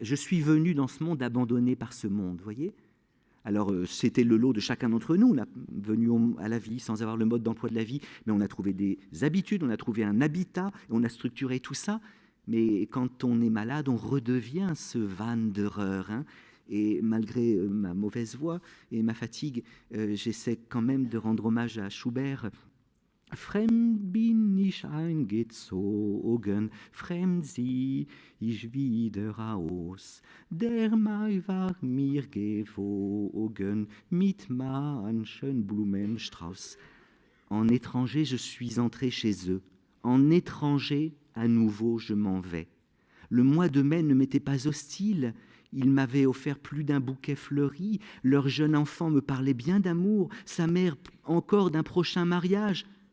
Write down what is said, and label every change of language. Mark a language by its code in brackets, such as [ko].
[fr] Je suis venu dans ce monde abandonné par ce monde, vous voyez. Alors, c'était le lot de chacun d'entre nous. On est venu à la vie sans avoir le mode d'emploi de la vie, mais on a trouvé des habitudes, on a trouvé un habitat, on a structuré tout ça. Mais quand on est malade, on redevient ce Wanderer, hein. Et malgré ma mauvaise voix et ma fatigue, j'essaie quand même de rendre hommage à Schubert. [de] Fremd bin ich eingezogen, fremd sieh ich wieder aus. Der Mai war mir gewogen, mit manchen Blumenstrauß. [fr] En étranger, je suis entré chez eux. En étranger, à nouveau, je m'en vais. Le mois de mai ne m'était pas hostile. Ils m'avaient offert plus d'un bouquet fleuri. Leur jeune enfant me parlait bien d'amour. Sa mère encore d'un prochain mariage.